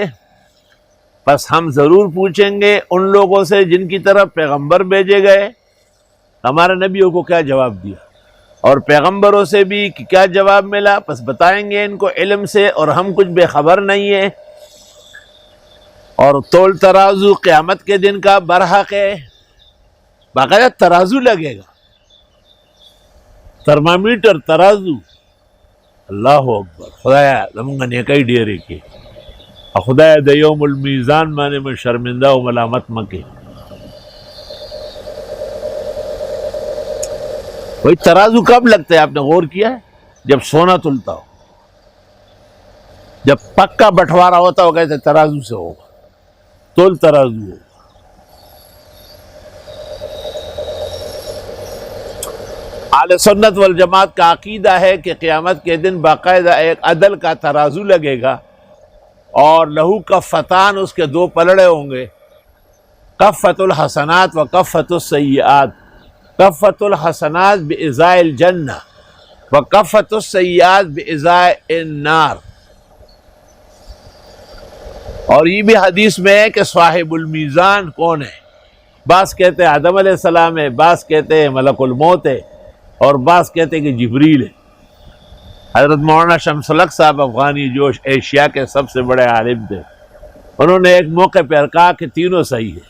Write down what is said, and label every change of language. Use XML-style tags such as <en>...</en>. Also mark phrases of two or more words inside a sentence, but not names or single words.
<ur>بس ہم ضرور پوچھیں گے ان لوگوں سے جن کی طرف پیغمبر بھیجے گئے، ہمارے نبیوں کو کیا جواب دیا، اور پیغمبروں سے بھی کہ کیا جواب ملا، بس بتائیں گے ان کو علم سے، اور ہم کچھ بے خبر نہیں ہیں۔ اور تول ترازو قیامت کے دن کا برحق ہے، باقاعدہ ترازو لگے گا، ترمامیٹر ترازو. اللہ اکبر.</ur> <ps>خدایا زمونږ نیکۍ ډېرې کړي، او خدایا د</ps> <ar>یوم المیزان</ar> <ps>باندې مې شرمنده او ملامت مه کړي.</ps> <ur>وہی ترازو کب لگتا ہے؟ آپ نے غور کیا ہے؟ جب سونا تلتا ہو، جب پکا بٹوارا ہوتا ہو، کہتے ترازو سے ہوگا، تول ترازو ہوگا. اہل سنت والجماعت کا عقیدہ ہے کہ قیامت کے دن باقاعدہ ایک عدل کا ترازو لگے گا، اور</ur> <ar>لہو کفتان،</ar> <ur>اس کے دو پلڑے ہوں گے،</ur> <ar>کفت الحسنات و کفت السیئات. کفت الحسنات بإزاء الجنہ و کفت السیئات بإزاء النار.</ar> <ur>اور یہ بھی حدیث میں ہے کہ</ur> <ar>صاحب المیزان</ar> <ur>کون ہے؟ بعض کہتے ہیں آدم</ur> <ar>علیہ السلام</ar> <ur>ہے، بعض کہتے ہیں</ur> <ar>ملک الموت</ar> <ur>ہے، اور بعض کہتے ہیں کہ جبریل ہے. حضرت مولانا شمس الحق صاحب افغانی جو ایشیا کے سب سے بڑے عالم تھے، انہوں نے ایک موقع پر کہا کہ تینوں صحیح ہے.</ur>